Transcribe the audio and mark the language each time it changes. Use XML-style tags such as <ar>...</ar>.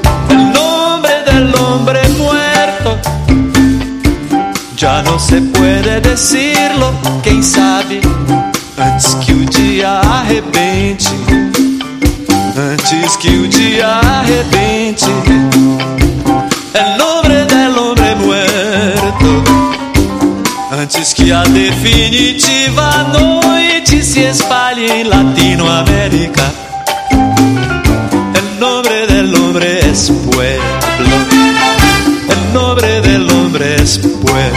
<es>El nombre del hombre muerto, ya no se puede decirlo, quién sabe, antes que el día arrepente.</es> <pt>Antes que o dia arrebente.</pt> <es>É nombre del hombre muerto.</es> <pt>Antes que a definitiva noite se espalhe em Latinoamérica.</pt> <es>É nombre del hombre es pueblo. É nombre del hombre es pueblo.</es>